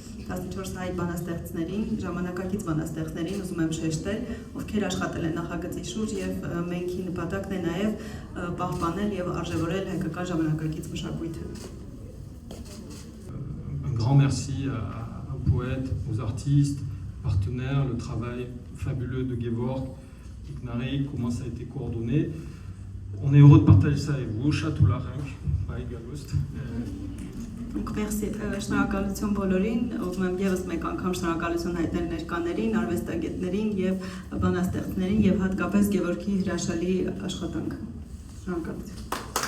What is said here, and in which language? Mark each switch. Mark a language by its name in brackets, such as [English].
[Armenian] 14 հայ բանաստեղծներին, ժամանակակից բանաստեղծներին ուզում եմ շեշտել, ովքեր աշխատել են նախագծի շուրջ եւ մենքի նպատակն է նաեւ պահպանել եւ արժեվորել հայկական ժամանակակից մշակույթը։ [French] Un grand merci aux poètes, aux artistes, partenaires, le travail fabuleux de Gevorg, CNARIC, comment ça a été coordonné. On est heureux de partager ça avec vous, Chatularenk, by Galost. Donc merci, [Armenian] շնորհակալություն բոլորին, ուզում եմ եւս մեկ անգամ շնորհակալություն հայտնել ներկաներին, արվեստագետներին եւ բանաստեղծներին եւ հատկապես Գևորգի հրաշալի աշխատանքը։ Շնորհակալություն։